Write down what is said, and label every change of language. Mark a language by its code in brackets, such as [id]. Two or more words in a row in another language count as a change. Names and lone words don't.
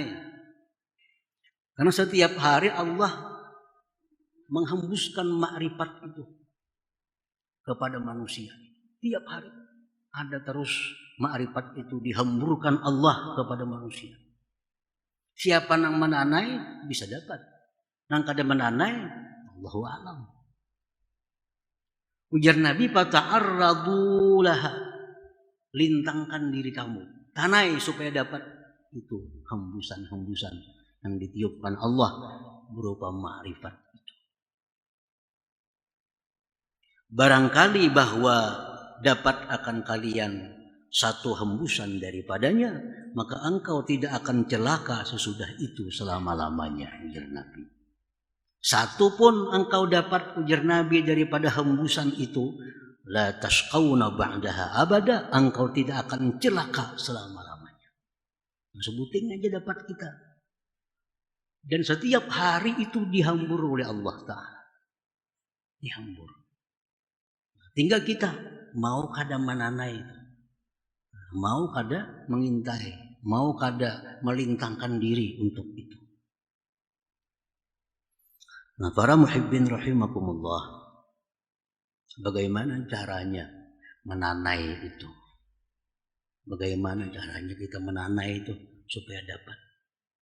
[id] Karena setiap hari Allah menghembuskan makrifat itu kepada manusia. Tiap hari ada terus makrifat itu dihamburkan Allah kepada manusia. Siapa yang menanai bisa dapat. Nang kada menanai, Allahu a'lam. Ujar Nabi, [ar] fata'arradu laha, [id] lintangkan diri kamu, tanai supaya dapat itu hembusan-hembusan yang ditiupkan Allah berupa ma'rifat itu. Barangkali bahwa dapat akan kalian satu hembusan daripadanya, maka engkau tidak akan celaka sesudah itu selama-lamanya, ujar Nabi. Satu pun engkau dapat, ujar Nabi, daripada hembusan itu, [ar] la tashqawna ba'daha abada, [id] engkau tidak akan celaka selama-lamanya. Sebutin aja dapat kita. Dan setiap hari itu dihambur oleh Allah Ta'ala. Dihambur. Tinggal kita mau kada menanai itu, mau kada mengintai, mau kada melintangkan diri untuk itu. Nah, para [ar] muhibbin rahimakumullah, [id] bagaimana caranya menanai itu? Bagaimana caranya kita menanai itu supaya dapat?